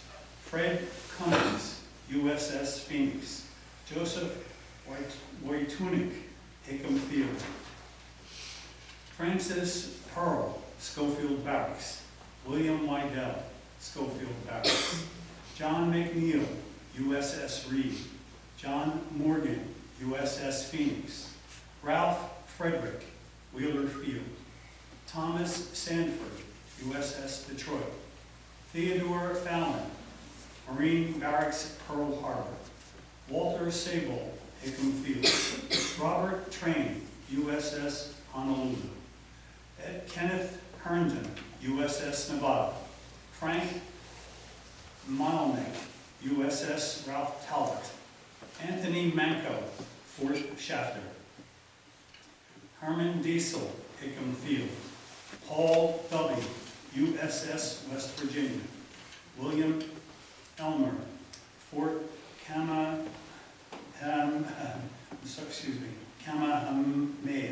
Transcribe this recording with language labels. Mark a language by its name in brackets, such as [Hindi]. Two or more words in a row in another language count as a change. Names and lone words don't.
[English] Fred Cummings, USS Phoenix. Joseph Wojtunik, Hickam Field. Francis Pearl, Schofield Barracks. William Wydell, Schofield Barracks. John McNeil, USS Reed. John Morgan, USS Phoenix. Ralph Frederick, Wheeler Field. Thomas Sanford, USS Detroit. Theodore Fallon, Marine Barracks, Pearl Harbor. Walter Sable, Hickam Field. Robert Train, USS Honolulu. Kenneth Herndon, USS Nevada. Frank Milneck, USS Ralph Talbot. Anthony Manco, Fort Shafter. Herman Diesel, Hickam Field. Paul W., USS West Virginia. William Elmer, Fort Kamehameha.